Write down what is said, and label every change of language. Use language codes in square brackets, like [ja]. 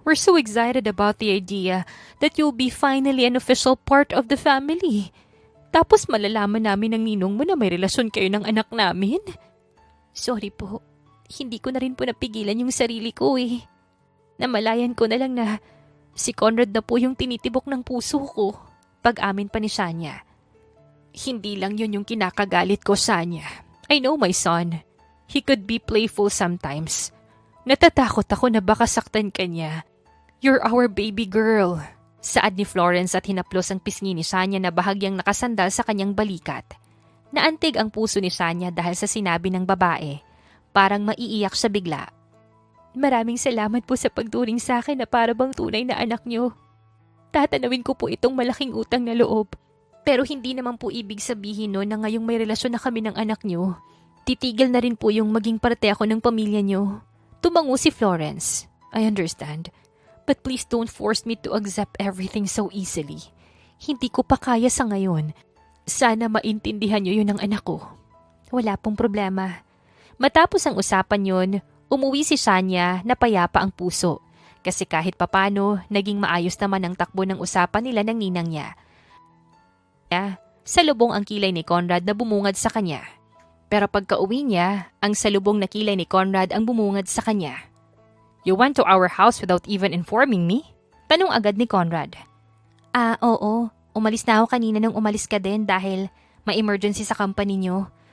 [en] We're so excited about the idea that you'll be finally an official part of the family. [tl] Tapos malalaman namin ng ninong mo na may relasyon kayo ng anak namin. Sorry po. Hindi ko na rin po napigilan yung sarili ko eh. Namalayan ko na lang na si Conrad na po yung tinitibok ng puso ko. Pag-amin pa ni Shania. Hindi lang yun yung kinakagalit ko, Shania. [en] I know my son. He could be playful sometimes. [tl] Natatakot ako na baka saktan ka niya. [en] You're our baby girl. [tl] Saad ni Florence at hinaplos ang pisngi ni Shania na bahagyang nakasandal sa kanyang balikat. Naantig ang puso ni Shania dahil sa sinabi ng babae. Parang maiiyak siya bigla. Maraming salamat po sa pagturing sa akin na para bang tunay na anak niyo. Tatanawin ko po itong malaking utang na loob. Pero hindi naman po ibig sabihin no na ngayong may relasyon na kami ng anak niyo, titigil na rin po yung maging parte ako ng pamilya niyo. Tumango si Florence. [en] I understand. But please don't force me to accept everything so easily. [tl] Hindi ko pa kaya sa ngayon. Sana maintindihan niyo yun ng anak ko. Wala pong problema. Matapos ang usapan yun, Umuwi si Shania na payapa ang puso kasi kahit papano naging maayos naman ang takbo ng usapan nila ng ninang niya. Salubong ang kilay ni Conrad na bumungad sa kanya. Pero pagka-uwi niya, ang salubong na kilay ni Conrad ang bumungad sa kanya. [en] "You went to our house without even informing me?" [tl] Tanong agad ni Conrad. Oo. Umalis na ako kanina nung umalis ka din dahil may emergency sa company niyo.